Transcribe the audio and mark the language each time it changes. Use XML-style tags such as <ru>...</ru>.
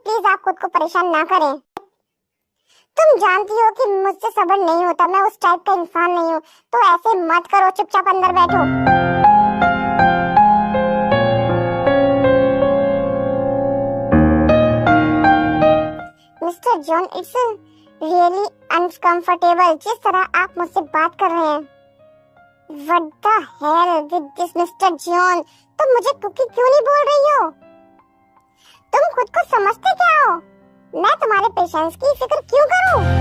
<hi>Please आप खुद को परेशान ना करें। तुम जानती हो कि मुझसे सब्र नहीं होता, मैं उस टाइप का इंसान नहीं हूँ। तो ऐसे मत करो, चुपचाप अंदर बैठो। Mister John,</hi> <en>it's really uncomfortable</en> <hi>जिस तरह आप मुझसे बात कर रहे हैं।</hi> <en>What the hell with this mister John?</en> <hi>तुम मुझे कुकी क्यों नहीं बोल रही हो? तुम खुद को समझते क्या हो? मैं तुम्हारे पेशेंस की फिक्र क्यों करूं?</hi>